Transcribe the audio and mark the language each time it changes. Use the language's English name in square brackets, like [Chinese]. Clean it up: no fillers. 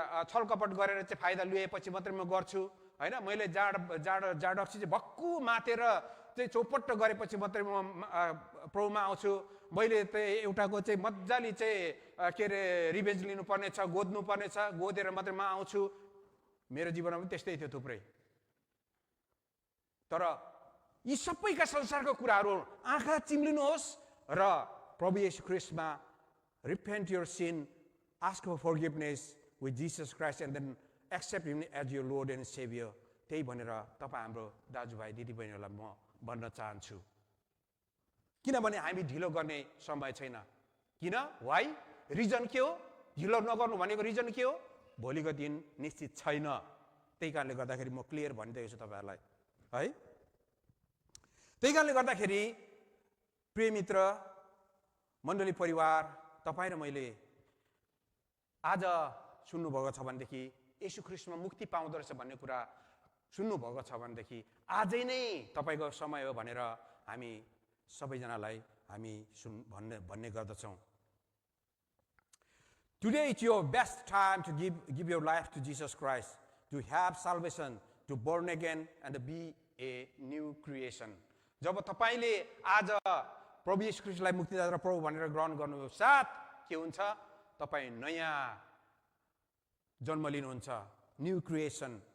[Nepali] छलकपट गरेर चाहिँ फाइदा लिएपछि मात्रै म गर्छु होइन, मैले जाँड रक्सी चाहिँ भक्कु मातेर चाहिँ चौपट्ट गरेपछि मात्रै म प्रभुमा आउँछु, मैले चाहिँ एउटाको चाहिँ मजाले चाहिँ के अरे रिभेन्ज लिनुपर्ने छ, गोद्नुपर्ने छ, गोदेर मात्रै म आउँछु। मेरो जीवनमा पनि त्यस्तै थियो थुप्रै। तर यी सबैका संसारको कुराहरू आँखा चिम्लिनुहोस् र प्रभु येशू ख्रीष्टमा [English] repent your sin, ask for forgiveness with Jesus Christ and then accept him as your Lord and Savior। [Nepali] त्यही भनेर तपाईँ हाम्रो दाजुभाइ दिदीबहिनीहरूलाई म भन्न चाहन्छु। किनभने हामी ढिलो गर्ने समय छैन। किन? वाइ? रिजन के हो? ढिलो नगर्नु भनेको रिजन के हो? भोलिको दिन निश्चित छैन। त्यही कारणले गर्दाखेरि म क्लियर भनिदिएको छु तपाईँहरूलाई है। त्यही कारणले गर्दाखेरि प्रिय मित्र, मण्डली परिवार, तपाईँ र मैले आज सुन्नुभएको छ भनेदेखि, येशू ख्रीष्टमा मुक्ति पाउँदो रहेछ भन्ने कुरा सुन्नुभएको छ भनेदेखि आजै नै तपाईँको समय हो भनेर हामी सबैजनालाई हामी भन्ने गर्दछौँ। [English] Today is your best time to give your life to Jesus Christ, to have salvation, to born again and to be a new creation। [Nepali] जब तपाईले आज प्रभु येशू ख्रीष्टलाई मुक्तिदाता र प्रभु भनेर ग्रहण गर्नु साथ के हुन्छ? तपाईँ नयाँ जन्म लिनुहुन्छ, [English] New creation.